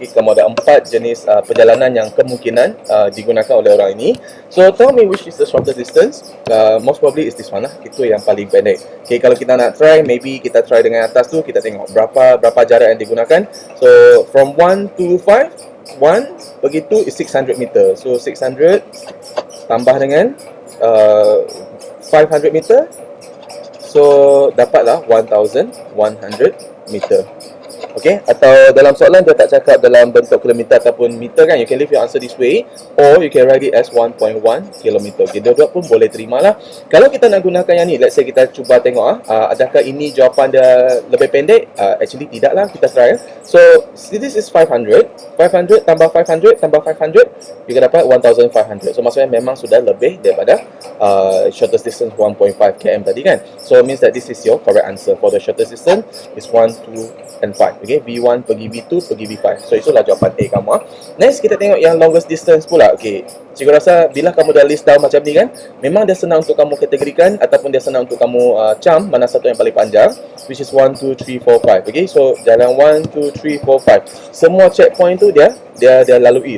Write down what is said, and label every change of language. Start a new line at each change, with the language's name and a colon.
Malay: Okay, kamu ada 4 jenis perjalanan yang kemungkinan digunakan oleh orang ini.
English: So tell me which is the shortest distance. Most probably is this one lah.
Malay: Itu yang paling pendek. Okay, kalau kita nak try, maybe kita try dengan atas tu, kita tengok berapa jarak yang digunakan.
English: So from 1 to 5, 1 pergi 2 is 600 meter.
Malay: So 600 tambah dengan 500 meter, so dapatlah 1100 meter.
English: Okay,
Malay: atau dalam soalan dia tak cakap dalam bentuk kilometer ataupun meter kan.
English: You can leave your answer this way, or you can write it as 1.1 km.
Malay: Okay, dua-dua pun boleh terima lah. Kalau kita nak gunakan yang ni,
English: let's say
Malay: kita cuba tengok adakah ini jawapan dia lebih pendek? Actually tidak lah, kita try. So this is 500 tambah 500 tambah 500, you akan dapat 1500. So maksudnya memang sudah lebih daripada shortest distance 1.5 km tadi kan.
English: So means that this is your correct answer for the shortest distance is 1, 2 and 5.
Malay: Okay, V1 pergi V2 pergi V5. So itulah jawapan A kamu. Next kita tengok yang longest distance pula. Okay, cikgu rasa bila kamu dah list down macam ni kan, memang dia senang untuk kamu kategorikan ataupun dia senang untuk kamu cam mana satu yang paling panjang, which is 1, 2, 3, 4, 5. Okay, so jalan 1, 2, 3, 4, 5. Semua checkpoint tu dia lalui.